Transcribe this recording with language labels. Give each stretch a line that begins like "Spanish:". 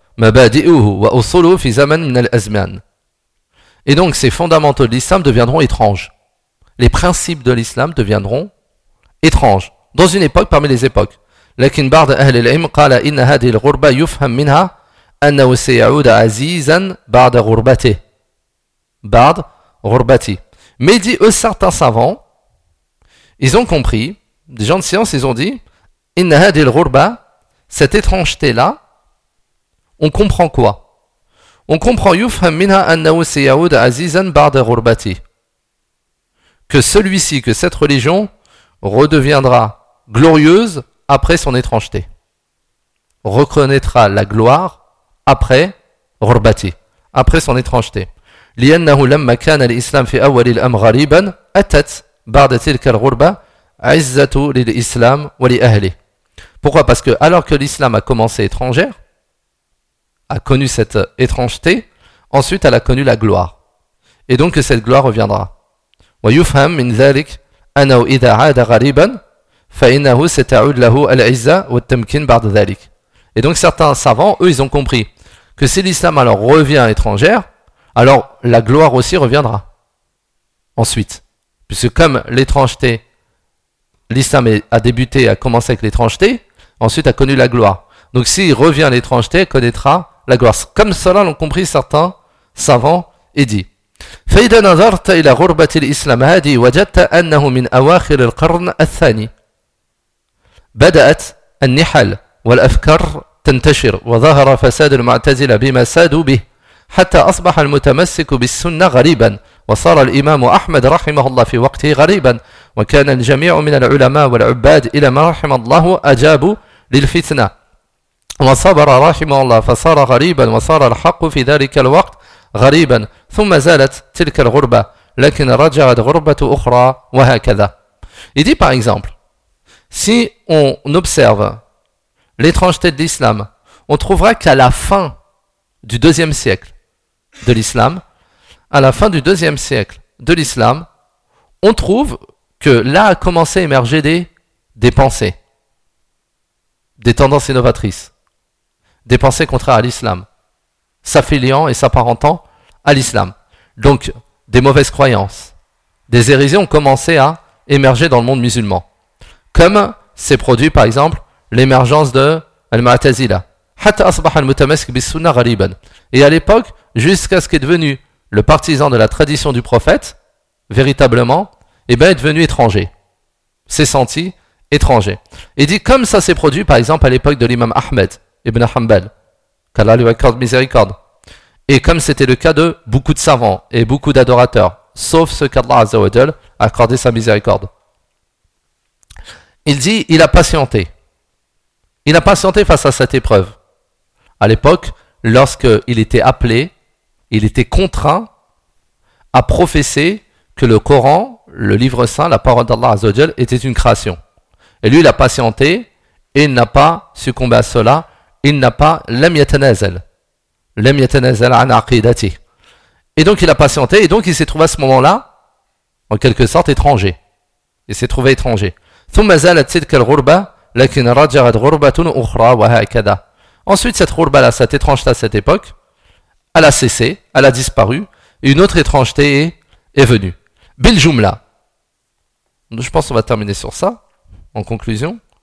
Arabic: مبادئه وأصوله في زمن من الأزمان.
French: Et donc ces fondamentaux de l'islam deviendront étranges. Les principes de l'islam deviendront étranges dans une époque parmi les époques.
Arabic: لكن بعض أهل العلم قال إن هذه الغربة يفهم منها أنه سيعود عزيزا بعد غربته. بعد غربتي.
French: Mais dit eux, certains savants, ils ont compris, des gens de science, ils ont dit,
Arabic: إن هذه الغربة,
French: cette étrangeté-là, on comprend quoi ? On comprend
Arabic: يفهم منها أنه سيعود عزيزا بعد غربتي.
French: Que celui-ci, que cette religion, redeviendra glorieuse après son étrangeté. Reconnaîtra la gloire après غربتي, après son étrangeté.
Arabic: لأنه لما كان الإسلام في أول الأمر غريبا أتت بعد تلك الغربة عزة للإسلام ولأهله.
French: Pourquoi ? Parce que alors que l'islam a commencé étrangère, a connu cette étrangeté, ensuite elle a connu la gloire. Et donc que cette gloire reviendra.
Arabic: ويفهم من ذلك أنه إذا عاد غريبا فإنه ستعود له العزة والتمكين بعد ذلك.
French: Et donc certains savants, eux, ils ont compris que si l'islam alors revient étrangère, alors la gloire aussi reviendra ensuite. Puisque comme l'étrangeté, l'islam a débuté, a commencé avec l'étrangeté, ensuite a connu la gloire. Donc s'il revient à l'étrangeté, il connaîtra la gloire. Comme cela l'ont compris certains savants et dit.
Arabic: فإذا نظرت إلى غربة الإسلام هذه وجدت أنه من أواخر القرن الثاني بدأت النحل والأفكار تنتشر وظهر فساد المعتزلة بما سادوا به حتى أصبح المتمسك بالسنة غريبا وصار الإمام أحمد رحمه الله في وقته غريبا وكان الجميع من العلماء والعباد إلى ما رحم الله أجابوا للفتنة وصبر رحمه الله فصار غريبا وصار الحق في ذلك الوقت غريبا ثم زالت تلك الغربة لكن رجعت غربة أخرى وهكذا.
French: Il dit par exemple, si on observe l'étrangeté de l'islam, on trouvera qu'à la fin du deuxième siècle de l'islam, à la fin du deuxième siècle de l'islam, on trouve que là a commencé à émerger des pensées, des tendances innovatrices, des pensées contraires à l'islam, s'affiliant et s'apparentant à l'islam. Donc, des mauvaises croyances, des hérésies ont commencé à émerger dans le monde musulman. Comme s'est produit, par exemple, l'émergence de Al-Mu'tazila.
Arabic: حتى أصبح المتمسك بالسنة غريبا.
French: Et à l'époque, jusqu'à ce qu'est devenu le partisan de la tradition du prophète, véritablement, est devenu étranger. S'est senti étranger. Et dit comme ça s'est produit, par exemple, à l'époque de l'imam Ahmed ibn Hanbal, qu'Allah lui accorde miséricorde. Et comme c'était le cas de beaucoup de savants et beaucoup d'adorateurs, sauf ceux qu'Allah Azza wa Jal a accordé sa miséricorde. Il dit, il a patienté. Il a patienté face à cette épreuve. À l'époque, lorsqu'il était appelé, il était contraint à professer que le Coran, le livre saint, la parole d'Allah Azza wa Jal, était une création. Et lui, il a patienté et il n'a pas succombé à cela. Il n'a pas
Arabic: lam yatanazal. Lam yatanazal an aqidati.
French: Et donc, il a patienté et donc, il s'est trouvé à ce moment-là, en quelque sorte, étranger. Il s'est trouvé étranger.
Arabic: Thumma zalat tilka al-ghurba لكن رجعت غربة أخرى وهكذا.
French: Ensuite, cette ghurba là, cette étrangeté à cette époque, elle a cessé, elle a disparu, et une autre étrangeté est venue.
Arabic: Bil jumla.
French: Je pense qu'on va terminer sur ça, en conclusion.